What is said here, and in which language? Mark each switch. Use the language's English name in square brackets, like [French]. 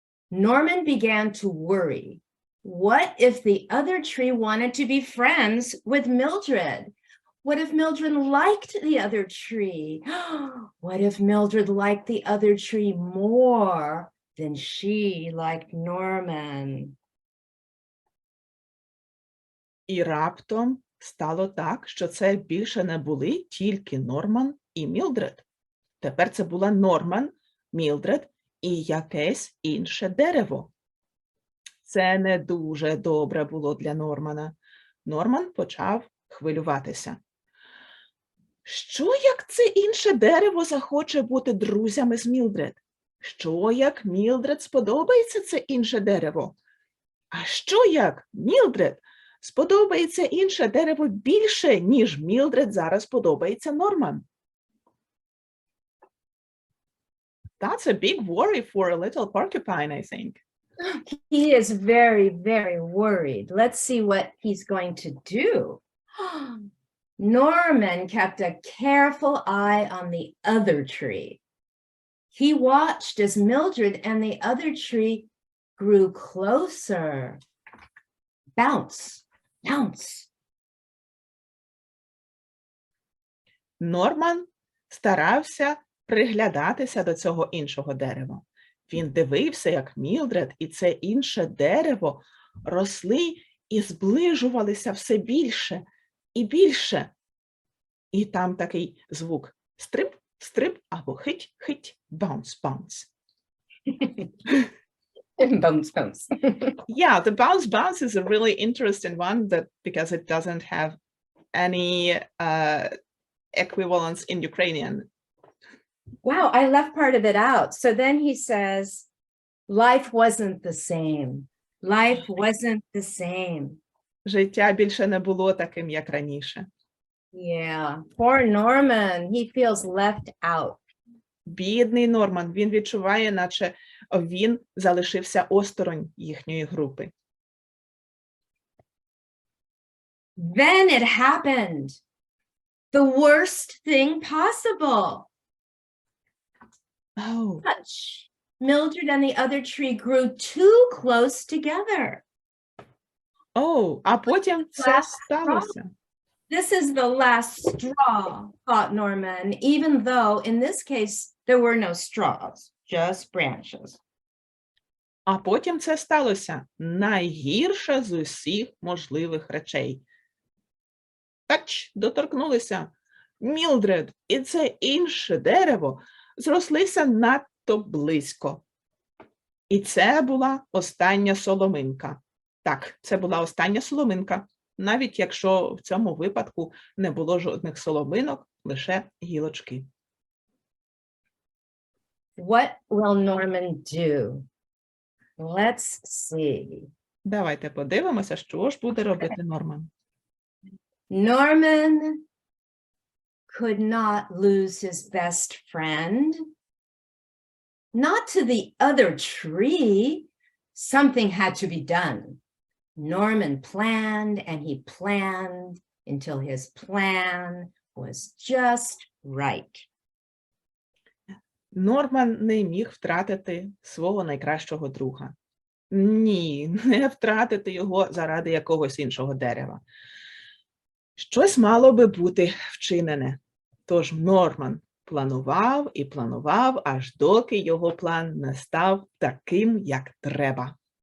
[English] Norman began to worry. What if the other tree wanted to be friends with Mildred? What if Mildred liked the other tree? What if Mildred liked the other tree more than she liked Norman? [Ukrainian] І раптом стало так, що це більше не були тільки Норман і Мілдред. Тепер це була Норман, Мілдред і якесь інше дерево. Це не дуже добре було для Нормана. Норман почав хвилюватися. Що, як це інше дерево захоче бути друзями з Мілдред? Що, як Мілдред сподобається це інше дерево? А що, як Мілдред сподобається інше дерево більше, ніж Мілдред зараз подобається Норман? [English] That's a big worry for a little porcupine, I think. He is very, very worried. Let's see what he's going to do. Norman kept a careful eye on the other tree. He watched as Mildred and the other tree grew closer. Bounce, bounce. [Ukrainian] Норман старався приглядатися до цього іншого дерева. Він дивився, як Мілдред і це інше дерево росли і зближувалися все більше і більше. І там такий звук стрип, стрип або хить, хить, [English] bounce, bounce. Bounce, bounce. Yeah, the bounce, bounce is a really interesting one because it doesn't have any equivalence in Ukrainian. Wow, I left part of it out. So then he says, life wasn't the same. Life wasn't the same. [Ukrainian] Життя більше не було таким, як раніше. [English] Yeah, poor Norman, he feels left out. [Ukrainian] Бідний Норман, він відчуває, наче він залишився осторонь їхньої групи. [English] Then it happened. The worst thing possible. Oh, Touch. Mildred and the other tree grew too close together. [Ukrainian] а потім це сталося. [English] This is the last straw, thought Norman, even though in this case there were no straws, just branches. [Ukrainian] А потім це сталося. Найгірше з усіх можливих речей. Тач, доторкнулися. Мілдред і це інше дерево зрослися надто близько. І це була остання соломинка. Так, це була остання соломинка, навіть якщо в цьому випадку не було жодних соломинок, лише гілочки. [English] What will Norman do? Let's see. [Ukrainian] Давайте подивимося, що ж буде робити Норман. [English] Norman could not lose his best friend. Not to the other tree. Something had to be done. Norman planned and he planned until his plan was just right. [Ukrainian] Норман не міг втратити свого найкращого друга. Ні, не втратити його заради якогось іншого дерева. Щось мало би бути вчинене. Тож Норман планував і планував, аж доки його план не став таким, як треба.